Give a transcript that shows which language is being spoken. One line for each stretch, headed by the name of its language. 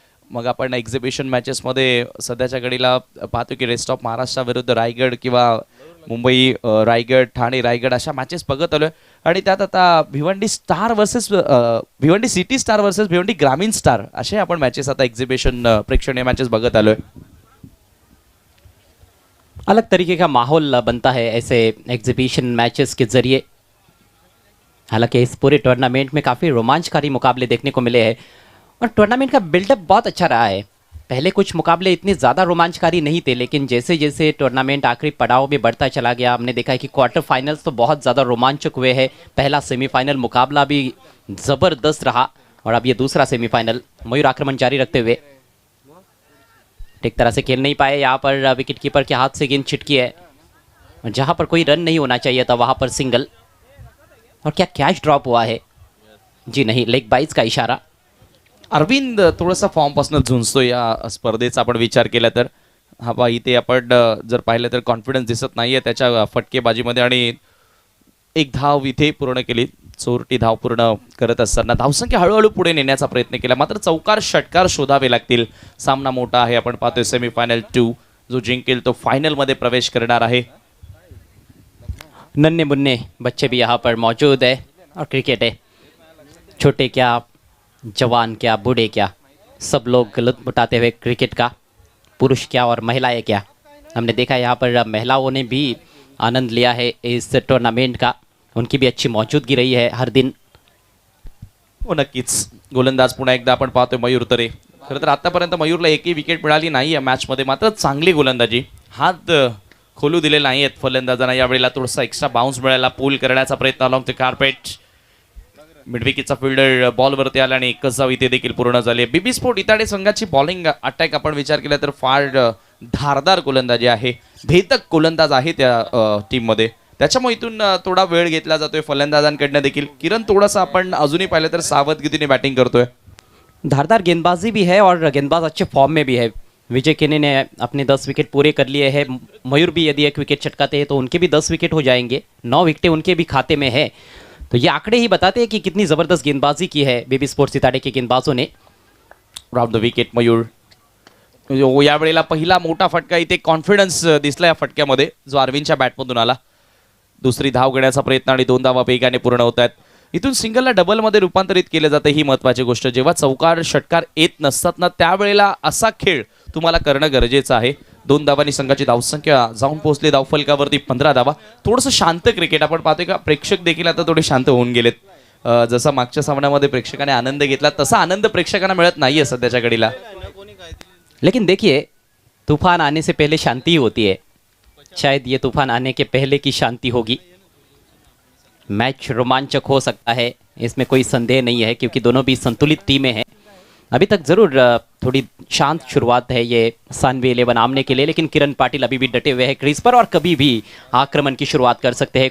Marathi: मग आपण एक्झिबिशन मॅचेसमध्ये सध्याच्या घडीला पाहतो की रेस्ट ऑफ महाराष्ट्राविरुद्ध रायगड किंवा मुंबई रायगड ठाणे रायगड अशा मॅचेस बघत आलोय आणि त्यात आता Bhiwandi star versus Bhiwandi city star versus Bhiwandi ग्रामीण स्टार असे आपण मॅचेस आता एक्झिबिशन प्रेक्षणीय मॅचेस बघत आलोय.
Hindi: अलग तरीके का माहौल बनता है ऐसे एग्जीबिशन मैचेस के जरिए. हालांकि इस पूरे टूर्नामेंट में काफ़ी रोमांचकारी मुकाबले देखने को मिले हैं और टूर्नामेंट का बिल्डअप बहुत अच्छा रहा है. पहले कुछ मुकाबले इतने ज़्यादा रोमांचकारी नहीं थे, लेकिन जैसे जैसे टूर्नामेंट आखिरी पड़ाव में बढ़ता चला गया, हमने देखा है कि क्वार्टर फाइनल्स तो बहुत ज़्यादा रोमांचक हुए हैं. पहला सेमीफाइनल मुकाबला भी ज़बरदस्त रहा और अब ये दूसरा सेमीफाइनल. मयूर आक्रमण जारी रखते हुए ठीक तरह से खेल नहीं पाए. यहाँ पर विकेट कीपर के हाथ से गेंद छिटकी है और जहाँ पर कोई रन नहीं होना चाहिए था वहाँ पर सिंगल. और क्या कैच ड्रॉप हुआ है? जी नहीं, लेग बाइज का इशारा. अरविंद थोडासा फॉर्मपासून झुंजतो या स्पर्धेचा आपण विचार केला तर. हा बा इथे आपण जर पाहिलं तर कॉन्फिडन्स दिसत नाहीये त्याच्या फटकेबाजीमध्ये आणि एक धाव इथे पूर्ण केली. चोरटी धाव पूर्ण करत असताना धावसंख्या हळूहळू पुढे नेण्याचा प्रयत्न केला, मात्र चौकार षटकार शोधावे लागतील. सामना मोठा आहे. आपण पाहतोय सेमीफायनल 2 जो जिंकेल तो फायनल मध्ये प्रवेश करणार आहे. नन्हे मुन्ने बच्चे भी यहाँ पर मौजूद है और क्रिकेट है. छोटे क्या, जवान क्या, बूढ़े क्या, सब लोग लुत्फ उठाते हुए क्रिकेट का. पुरुष क्या और महिलाएं क्या. हमने देखा यहाँ पर महिलाओं ने भी आनंद लिया है इस टूर्नामेंट का. उनकी भी अच्छी मौजूदगी रही है हर दिन.
Marathi: हो नक्कीच. गोलंदाज पुन्हा एकदा आपण पाहतोय मयूर तरे. खरं तर आतापर्यंत मयूरला एकही विकेट मिळाली नाही या मॅचमध्ये, मात्र चांगली गोलंदाजी. हात खोलू दिले नाही आहेत फलंदाजांना. यावेळेला थोडासा एक्स्ट्रा बाउन्स मिळाला. पूल करण्याचा प्रयत्न
English: Along the carpet.
Marathi: मिडविकेटचा फिल्डर बॉलवरती आला आणि एकच धाव इथे देखील पूर्ण झाली. बीबी स्पोर्ट इताडे संघाची बॉलिंग अटॅक आपण विचार केला तर फार धारदार गोलंदाजी आहे. भेदक गोलंदाज आहे त्या टीममध्ये. त्याच्यामुळे इथून थोडा वेळ घेतला जातोय फलंदाजांकडनं देखील. किरण थोडासा आपण अजूनही पाहिलं तर सावधगिरीने बॅटिंग करतोय.
Hindi: धारदार गेंदबाजी भी है और गेंदबाज अच्छे फॉर्म में भी है. विजय केने ने अपने 10 विकेट पूरे कर लिए हैं. मयूर भी यदि एक विकेट चटकाते हैं तो उनके भी 10 विकेट हो जाएंगे. 9 विकेटें उनके भी खाते में है. तो ये आंकड़े ही बताते हैं कि कितनी ज़बरदस्त गेंदबाजी की है बेबी स्पोर्ट्स सितारे के गेंदबाजों ने.
English: Round the wicket Mayur.
Marathi: यावेळेला पहिला मोठा फटका इथे कॉन्फिडन्स दिसला या फटक्यामध्ये जो अरविंदच्या बॅटमधून आला. दुसरी धाव घेण्याचा प्रयत्न आणि 2 धावा वेगाने पूर्ण होत आहेत. इथून सिंगलला डबलमध्ये रूपांतरित केलं जातं ही महत्त्वाची गोष्ट. जेव्हा चौकार षटकार येत नसतात ना त्यावेळेला असा खेळ तुम्हाला करणं गरजेचं आहे. 2 धावांनी संघाची धावसंख्या जाऊन पोहोचली धावफलकावरती 15 धावा. थोडंसं शांत क्रिकेट आपण पाहतोय का प्रेक्षक देखील आता थोडे शांत होऊन गेलेत. जसा मागच्या सामन्यामध्ये प्रेक्षकाने आनंद घेतला तसा आनंद प्रेक्षकांना मिळत नाहीये सध्याच्या घडीला.
Hindi: लेकिन देखिए, तूफान आने से पहले शांति ही होती है. शायद ये तूफान आने के पहले की शांति होगी. मैच रोमांचक हो सकता है, इसमें कोई संदेह नहीं है, क्योंकि दोनों भी संतुलित टीमें हैं. अभी तक ज़रूर थोड़ी शांत शुरुआत है ये सानवी 11 आमने के लिए, लेकिन किरण पाटिल अभी भी डटे हुए हैं क्रीज पर और कभी भी आक्रमण की शुरुआत कर सकते हैं.